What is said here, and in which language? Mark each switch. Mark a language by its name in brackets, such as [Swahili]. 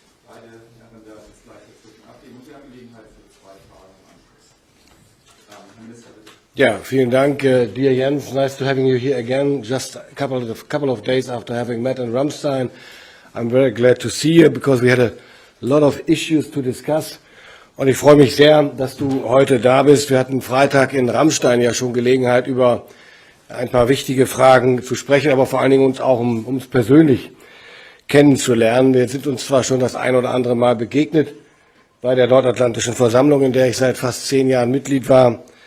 [German] Beide Herren werden jetzt gleich dazwischen abgeben und wir haben Gelegenheit für 2 Fragen im Anschluss. Herr Minister, bitte. Yeah, vielen Dank, dear Jens. [English] Nice to having you here again. Just a couple of days after having met in Ramstein, I'm very glad to see you because we had a lot of issues to discuss. [German] Und ich freue mich sehr, dass du heute da bist. Wir hatten Freitag in Ramstein ja schon Gelegenheit, über ein paar wichtige Fragen zu sprechen, aber vor allen Dingen uns auch um uns persönlich kennenzulernen. Wir sind uns zwar schon das ein oder andere Mal begegnet bei der Nordatlantischen Versammlung, in der ich seit fast 10 Jahren Mitglied war,